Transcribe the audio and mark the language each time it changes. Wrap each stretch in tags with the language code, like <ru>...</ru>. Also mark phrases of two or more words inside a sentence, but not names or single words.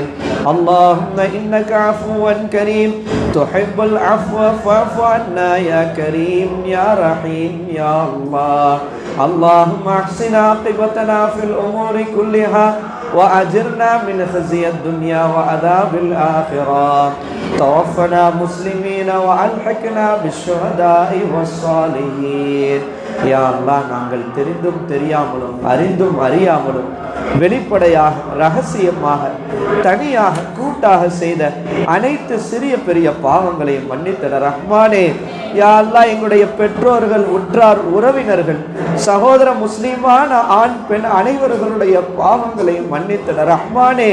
<ar>اللهم إنك عفو كريم تحب العفو فاعف عنا يا كريم يا رحيم يا الله. اللهم احسن عاقبتنا في الأمور كلها وأجرنا من خزي الدنيا وعذاب الآخرة. توفنا مسلمين وألحقنا بالشهداء والصالحين. يا الله,</ar> <ta>நாங்கள் தெரிந்தும் தெரியாமலும் அறிந்தும் அறியாமலும் வெளிப்படையாக ரகசியமாக தனியாக கூட்டாக செய்த அனைத்து சிறிய பெரிய பாவங்களையும் மன்னித்தட ரஹ்மானே.</ta> <ar>يا الله,</ar> <ta>எங்களுடைய பெற்றோர்கள், உற்றார், உறவினர்கள், சகோதர முஸ்லிமான ஆண் பெண் அனைவர்களுடைய பாவங்களையும் மன்னித்தட ரஹ்மானே.</ta>